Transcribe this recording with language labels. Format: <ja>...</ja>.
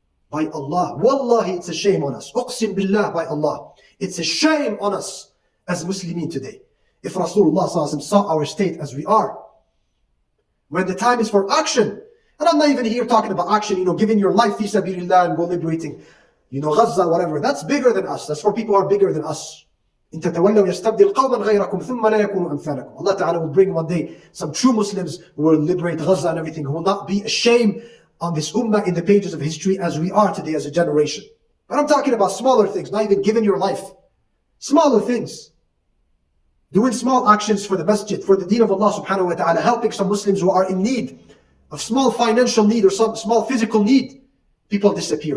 <en>By Allah, wallahi, it's a shame on us.</en> <ar>Uqsim billah,</ar> <en>by Allah, it's a shame on us as Muslimin today. If Rasulullah saw our state as we are, when the time is for action, and I'm not even here talking about action, giving your life fi sabilillah and go liberating, Gaza, whatever. That's bigger than us. That's for people who are bigger than us.</en> <ar>إن تتولوا يستبدل قوما غيركم ثم لا يكونوا أمثالكم.</ar> <en>Allah Ta'ala will bring one day some true Muslims who will liberate Gaza and everything, who will not be ashamed on this ummah in the pages of history as we are today as a generation. But I'm talking about smaller things, not even giving your life. Smaller things. Doing small actions for the masjid, for the deen of Allah subhanahu wa ta'ala, helping some Muslims who are in need of small financial need or some small physical need. People disappear.</en>